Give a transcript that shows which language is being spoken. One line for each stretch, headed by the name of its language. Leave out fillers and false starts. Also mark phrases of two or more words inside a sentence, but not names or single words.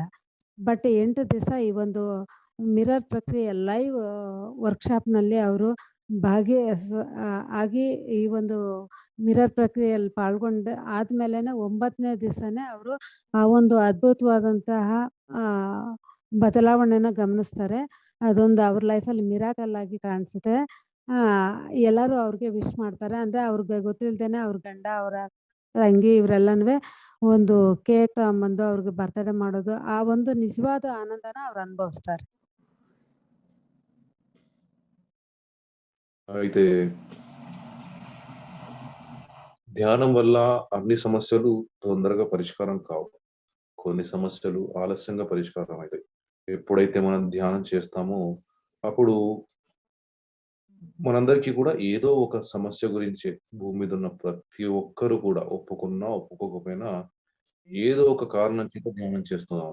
Kannada: ಬಟ್ 8 ದಿವಸ ಈ ಒಂದು ಮಿರರ್ ಪ್ರಕ್ರಿಯೆ
English: live workshop
Kannada: ಅವರು ಆಗಿ ಈ ಒಂದು ಮಿರರ್ ಪ್ರಕ್ರಿಯೆಯಲ್ಲಿ ಪಾಲ್ಗೊಂಡು ಆದ್ಮೇಲೆನೆ 9ನೇ ದಿವಸನೇ ಅವರು ಆ ಒಂದು ಅದ್ಭುತವಾದಂತಹ ಬದಲಾವಣೆನ ಗಮನಿಸ್ತಾರೆ. ಅದೊಂದು ಅವ್ರ ಲೈಫಲ್ಲಿ ಮಿರಾಕಲ್ ಆಗಿ ಕಾಣಿಸುತ್ತೆ. ಎಲ್ಲರೂ ಅವ್ರಿಗೆ ವಿಶ್ ಮಾಡ್ತಾರೆ. ಅಂದ್ರೆ ಅವ್ರಿಗೆ ಗೊತ್ತಿಲ್ದೇನೆ ಅವ್ರ ಗಂಡ, ಅವರ ತಂಗಿ ಇವರೆಲ್ಲನುವೆ ಒಂದು ಕೇಕ್ ತಗೊಂಬಂದು ಅವ್ರಿಗೆ ಬರ್ತಡೇ ಮಾಡೋದು. ಆ ಒಂದು ನಿಜವಾದ ಆನಂದನ ಅವ್ರು ಅನುಭವಿಸ್ತಾರೆ.
Telugu: అయితే ధ్యానం వల్ల అన్ని సమస్యలు తొందరగా పరిష్కారం కావు. కొన్ని సమస్యలు ఆలస్యంగా పరిష్కారం అయితాయి. ఎప్పుడైతే మనం ధ్యానం చేస్తామో అప్పుడు మనందరికీ కూడా ఏదో ఒక సమస్య గురించే, భూమి మీద ఉన్న ప్రతి ఒక్కరు కూడా ఒప్పుకున్నా, ఒప్పుకోకపోయినా ఏదో ఒక కారణం చేత ధ్యానం చేస్తున్నాం.